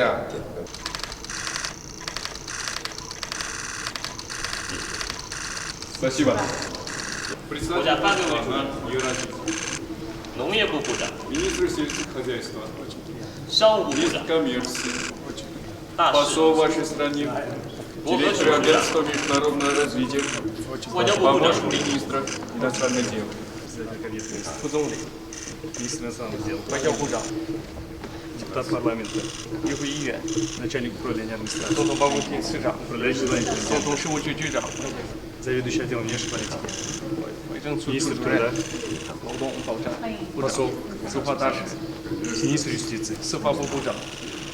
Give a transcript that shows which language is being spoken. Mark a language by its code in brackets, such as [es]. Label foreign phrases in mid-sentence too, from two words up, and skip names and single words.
[ru] Спасибо. Председатель Евразии. [zh] 农业部部长、 [ru] Министр сельского хозяйства. [zh] 商务部部 [ru] Министр [zh] 长、 [ru] коммерции. [zh] 大使、 [ru] Посол вашей стране. Директор агентства международного развития. [zh] 外交部部长、 [ru] Помощник министра иностранных дел. 副总理、министр иностранных дел, [zh] 外交部长, [ru] депутат парламента, [zh] 议会议员, [ru] начальник управления администрации, [zh] 总统办公厅次长, [ru] управляющий звонитель, [zh] 总统事务局局长, [ru] заведующий отделом внешней политики, министр труда, посол, [zh] 司法大使, [ru] министр юстиции, [zh] 司法部部长,